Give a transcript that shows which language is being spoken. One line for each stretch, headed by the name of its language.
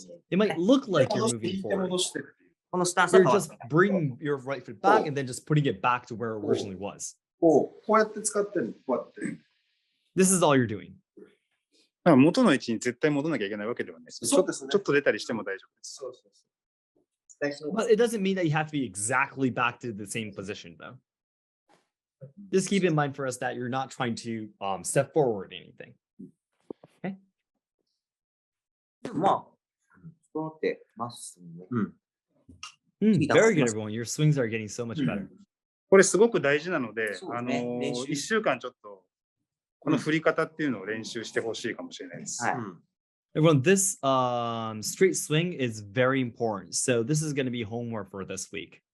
English: It might look like you're moving forward. You're just bringing your right foot back and then just putting it back to where it originally was.
Japanese: こうやって使ってるの。こうやって。
English: This is all you're doing.
Japanese: 元の位置に絶対戻らなきゃいけないわけではないです。ちょっと出たりしても大丈夫です。
English: But it doesn't mean that you have to be exactly back to the same position, though. Just keep in mind for us that you're not trying to step forward anything. Okay?
Japanese: まあ、そうってますね。
English: Very good, everyone. Your swings are getting so much better.
Japanese: これすごく大事なので、練習 1週間ちょっとこの振り方っていうのを練習してほしいかもしれないです。
English: Everyone, this straight swing is very important. So this is going to be homework for this week.